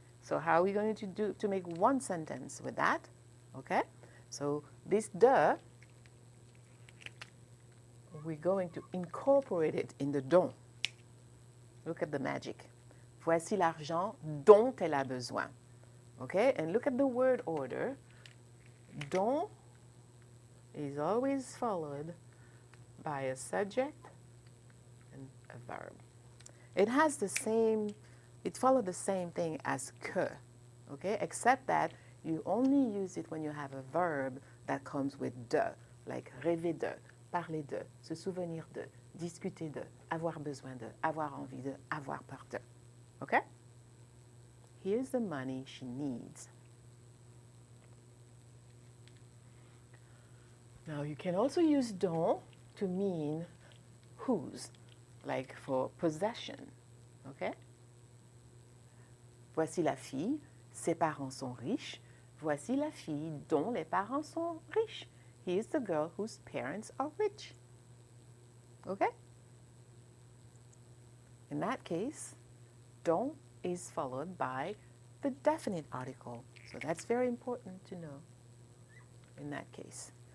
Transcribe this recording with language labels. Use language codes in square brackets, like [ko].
[en] So how are we going to make one sentence with that? Okay? So this de, we're going to incorporate it in the dont. Look at the magic. [fr] Voici l'argent dont elle a besoin. [en] Okay? And look at the word order. Dont is always followed by a subject and a verb. It has the same, it follows the same thing as que, okay? Except that you only use it when you have a verb that comes with de, like [fr] rêver de, parler de, se souvenir de, discuter de, avoir besoin de, avoir envie de, avoir peur de. [en] Okay? Here's the money she needs. Now you can also use dont to mean whose, like for possession. Okay? [fr] Voici la fille, ses parents sont riches. Voici la fille dont les parents sont riches. [en] He is the girl whose parents are rich. Okay? In that case, dont is followed by the definite article. So that's very important to know in that case.